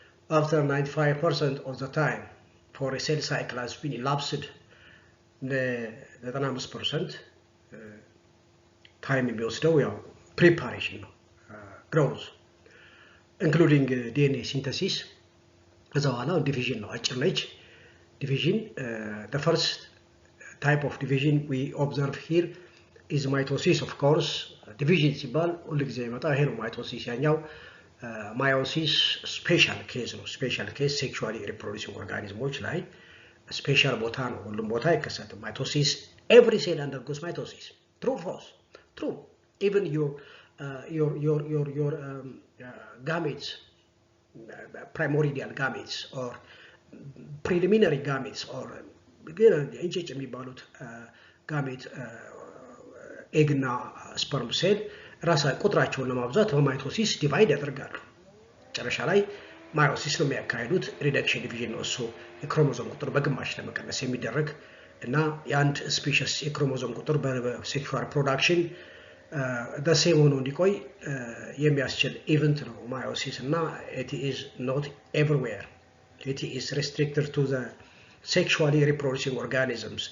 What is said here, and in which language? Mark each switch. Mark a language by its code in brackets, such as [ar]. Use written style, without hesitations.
[en] After 95% of the time for a cell cycle has been elapsed, the 95% time [am] የሚወስደው ያው [en] preparation ነው, growth including DNA synthesis። [am] ከዛ በኋላ division ነው፣ አጭር ነች division። [en] The first type of division we observe here is mitosis. Of course division [am] ሲባል ሁሉ ጊዜ ይመጣ ይሄ ነው [en] mitosis። ያኛው meiosis special case ነው። special case sexually reproducing organisms [am] ላይ special ቦታ ነው፣ ሁሉም ቦታ አይከሰትም። [en] mitosis every cell undergoes mitosis. True or false? True. [am] Even your gametes, primordial gametes or preliminary gametes or እንጭጭ የሚባሉት ጋሜት ኤግ እና ስፐርም ሴል ራሳ ቁጥራቸውን ለማብዛት በማይቶሲስ ዲቫይድ ያደርጋሉ። መጨረሻ ላይ ማዮሲስ ነው የሚያካሂዱት። ሪደክሽን ዲቪዥን ነው እሱ የክሮሞዞም ቁጥር በግማሽ ለመቀነስ የሚደረግ እና የአንድ ስፔሺስ የክሮሞዞም ቁጥር በሴክሹዋል ፕሮዳክሽን ሴም ሆኖ እንዲቆይ የሚያስችል ኢቨንት ነው ማዮሲስ። እና [en] it is not everywhere. It is restricted to the sexually reproducing organisms.